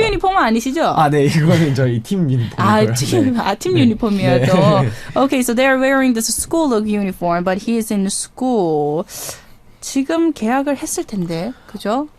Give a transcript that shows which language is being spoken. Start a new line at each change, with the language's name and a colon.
Korean: 학교 유니폼은 아니시죠? 네, 이거는 저희 팀 유니폼이고요. 팀 유니폼이에요, 또.
English: Okay, so they're wearing this school look uniform, but he is in school.
Korean: 지금 계약을 했을 텐데, 그죠?